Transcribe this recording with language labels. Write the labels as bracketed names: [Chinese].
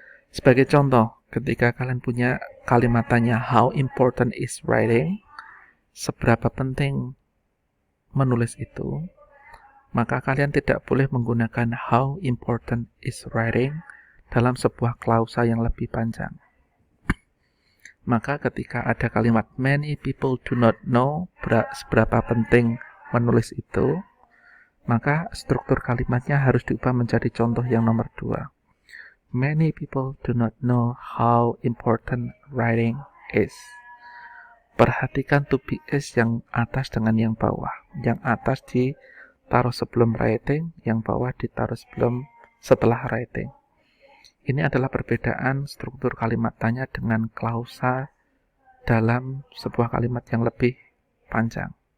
[Indonesian] Sebagai contoh, ketika kalian punya kalimat tanya [English] how important is writing, [Indonesian] seberapa penting menulis itu, maka kalian tidak boleh menggunakan how important is writing dalam sebuah klausa yang lebih panjang. Maka ketika ada kalimat [English] many people do not know [Indonesian] seberapa penting menulis itu, maka struktur kalimatnya harus diubah menjadi contoh yang nomor 2. [English] Many people do not know how important writing is. [Indonesian] Perhatikan to be is yang atas dengan yang bawah. Yang atas ditaruh sebelum writing, yang bawah ditaruh setelah writing. Ini adalah perbedaan struktur kalimat tanya dengan klausa dalam sebuah kalimat yang lebih panjang.